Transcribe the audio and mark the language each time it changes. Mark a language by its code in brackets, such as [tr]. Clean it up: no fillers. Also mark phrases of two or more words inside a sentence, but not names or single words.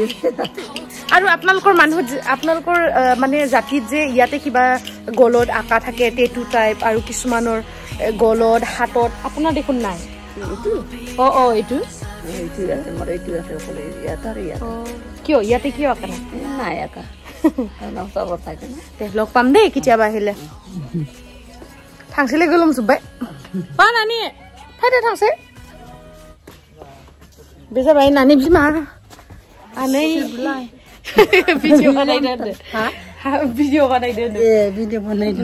[as] আৰু আপোনালোকৰ মানুহ আপোনালোকৰ মানে জাতিত যে ইয়াতে কিবা গলত আকা থাকে [en] tattoo type [as] আৰু কিছুমানৰ গলত হাতত আপোনাৰ দেখোন নাই এইটো আছে মোৰ এইটো আছে অকলে ইয়াতে কিয় ইয়াতে কিয় আকা নাই আকা থাকে না লগ পাম দেই কেতিয়াবা আহিলে [brx] थांसैलाय गोलोम जोब्बाय मा नानि फायदो थांसै बे जाबाय नानि बिमा आनै भिडिअ बानायदो हा भिडिअ बानायदो भिडिअ बानायदो